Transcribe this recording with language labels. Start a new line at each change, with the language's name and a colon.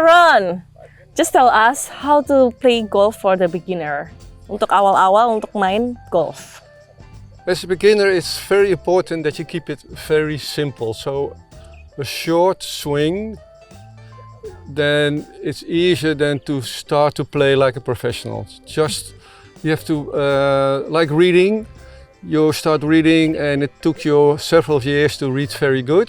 English: Ron, just tell us how to play golf for the beginner.
Indonesian: Untuk awal-awal untuk main golf.
English: As a beginner, it's very important that you keep it very simple. So a short swing, then it's easier than to start to play like a professional. Just you have to, like reading, you start reading and it took you several years to read very good.